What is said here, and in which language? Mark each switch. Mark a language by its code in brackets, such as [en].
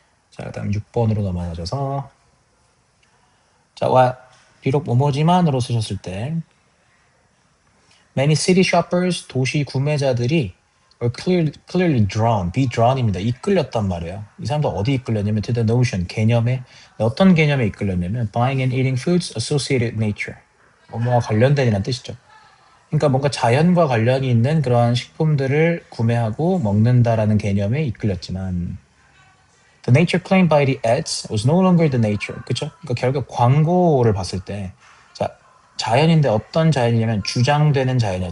[ko] 자, 그 다음 6번으로 넘어가셔서 자, 비록 뭐뭐지만으로 쓰셨을 때 [en] many city shoppers, [ko] 도시 구매자들이 [en] were clearly drawn, be drawn [ko] 입니다. 이끌렸단 말이에요. 이 사람들 어디 이끌렸냐면 to the notion, 개념에 어떤 개념에 이끌렸냐면 [en] buying and eating foods associated with nature. [ko] 뭐뭐와 관련된이라는 뜻이죠. 그러니까 뭔가 자연과 관련이 있는 그러한 식품들을 구매하고 먹는다라는 개념에 이끌렸지만 [en] the nature claimed by the ads was no longer the nature. [ko] 그렇죠? 그러니까 결국 광고를 봤을 때 자, 자연인데 어떤 자연이냐면 주장되는 자연이야.